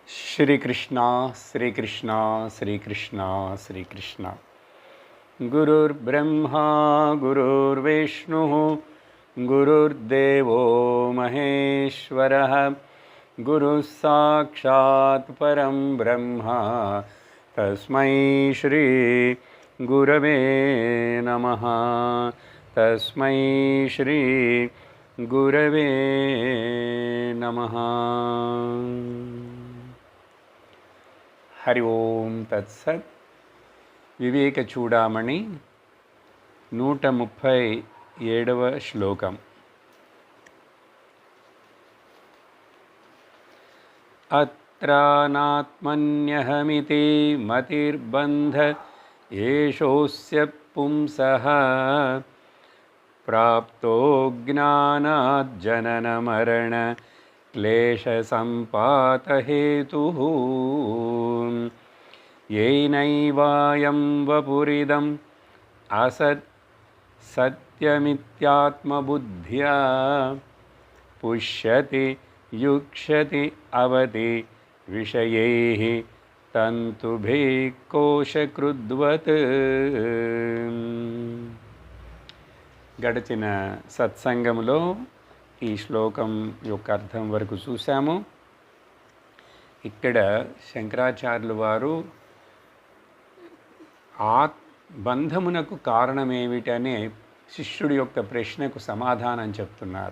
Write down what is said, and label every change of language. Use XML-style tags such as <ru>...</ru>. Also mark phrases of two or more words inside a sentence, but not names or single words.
<sa>श्रीकृष्ण श्रीकृष्ण श्रीकृष्ण श्रीकृष्ण गुरुर्ब्रह्मा गुरुर्विष्णुः गुरुर्देवो महेश्वरः गुरुः साक्षात् परं ब्रह्म तस्मै श्री गुरवे नमः तस्मै श्री गुरवे नमः। हरि ओम तत्सत्।</sa> <te>వివేక చూడామణి 137వ శ్లోకం.</te> <sa>అత్రానాత్మన్యహమితి మతిర్బంధ ఏషోస్య పుంసః ప్రాప్తో జ్ఞానాత్ జనన మరణ క్లేశ సంపాత హేతుః येनैवायं वपुरिदम् असत् सत्यमित्यात्मबुद्ध्या पुष्यति युक्ष्यति अवति विषयैः तन्तुभिः कोशकृद्वत्।</sa> <te>గడిచిన సత్సంగంలో ఈ శ్లోకం యొక్క అర్థం వరకు చూసాము. ఇక్కడ శంకరాచార్యుల వారు బంధమునకు కారణమేమిటనే శిష్యుడి యొక్క ప్రశ్నకు సమాధానం చెప్తున్నారు.</te>